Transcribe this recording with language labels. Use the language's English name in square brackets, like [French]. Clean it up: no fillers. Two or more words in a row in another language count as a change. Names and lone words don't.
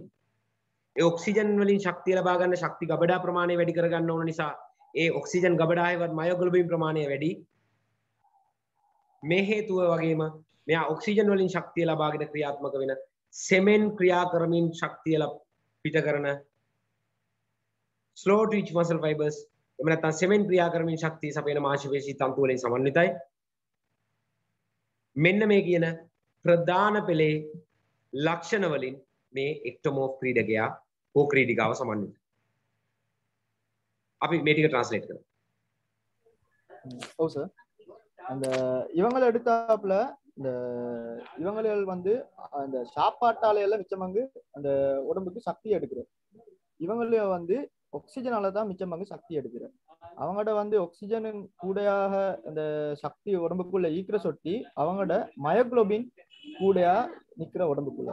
[Sinhala] ඒ ඔක්සිජන් වලින් ශක්තිය ලබා ගන්න ශක්ති ගබඩා ප්‍රමාණය වැඩි කර ගන්න ඕන නිසා ඒ ඔක්සිජන් ගබඩාවේවත් මයොග්ලොබින් ප්‍රමාණය වැඩි. මේ හේතුව වගේම මෙයා ඔක්සිජන් වලින් ශක්තිය ලබාගෙන ක්‍රියාත්මක වෙන සෙමෙන් ක්‍රියා කරමින් ශක්තිය පිට කරන [English] slow twitch muscle fibers [Sinhala] එහෙම නැත්නම් සෙමෙන් ක්‍රියා කරමින් ශක්තිය සපයන මාංශ පේශී තන්තු වලින් සමන්විතයි. මෙන්න මේ කියන ප්‍රධාන පෙළේ ලක්ෂණ වලින් මේ එක්ටොමෝෆ් ක්‍රීඩකයා හෝ ක්‍රීඩිකාව සමන්විතයි. අපි මේ ටික ට්‍රාන්ස්ලේට් කරමු. [Tamil] ஓ சார் அந்த இவங்களை எடுத்தாப்புல இந்த இவங்கள் வந்து அந்த சாப்பாட்டால எல்லாம் மிச்சம் பங்கு அந்த உடம்புக்கு சக்தி எடுக்கிறது. இவங்கள வந்து ஆக்சிஜனால தான் மிச்சம் பங்கு சக்தி எடுக்கிறது. அவங்களோட வந்து ஆக்சிஜன் கூடையாக அந்த சக்தி உடம்புக்குள்ள ஈக்கிற சொட்டி அவங்களோட மயோகுளோபின் கூடையா நிக்கிற உடம்புக்குள்ள.